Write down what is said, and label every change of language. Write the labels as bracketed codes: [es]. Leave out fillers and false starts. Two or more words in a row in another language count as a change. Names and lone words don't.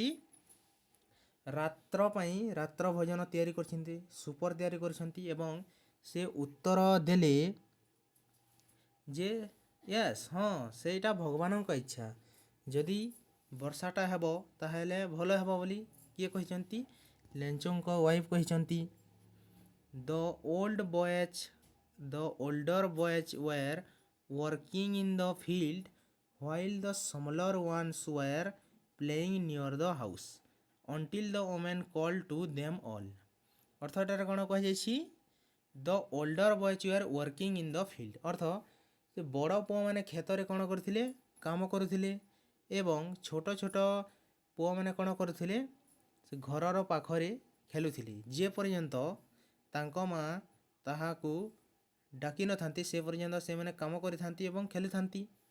[or] ରାତ୍ର ପାଇଁ ରାତ୍ର ଭୋଜନ ତିଆରି କରିଛନ୍ତି, ସୁପର ତିଆରି କରିଛନ୍ତି ଏବଂ ସେ ଉତ୍ତର ଦେଲେ ଯେ ୟେସ୍, ହଁ ସେଇଟା ଭଗବାନଙ୍କ ଇଚ୍ଛା, ଯଦି ବର୍ଷାଟା ହେବ ତାହେଲେ ଭଲ ହେବ ବୋଲି କିଏ କହିଛନ୍ତି? ଲେଞ୍ଚଙ୍କ ୱାଇଫ୍ କହିଛନ୍ତି। [en] the older boys were working in the field while the smaller ones were playing near the house until the woman called to them all। [or] ଅର୍ଥ ଏଠାରେ କ'ଣ କୁହାଯାଇଛି? [en] the older boys were working in the field. [or] ଅର୍ଥ ସେ ବଡ଼ ପୁଅମାନେ କ୍ଷେତରେ କ'ଣ କରୁଥିଲେ, କାମ କରୁଥିଲେ ଏବଂ ଛୋଟ ଛୋଟ ପୁଅମାନେ କ'ଣ କରୁଥିଲେ, ସେ ଘରର ପାଖରେ ଖେଳୁଥିଲେ। ଯେ ପର୍ଯ୍ୟନ୍ତ ତାଙ୍କ ମା ତାହାକୁ ଡାକି ନଥାନ୍ତି ସେ ପର୍ଯ୍ୟନ୍ତ ସେମାନେ କାମ କରିଥାନ୍ତି ଏବଂ ଖେଳୁଥାନ୍ତି।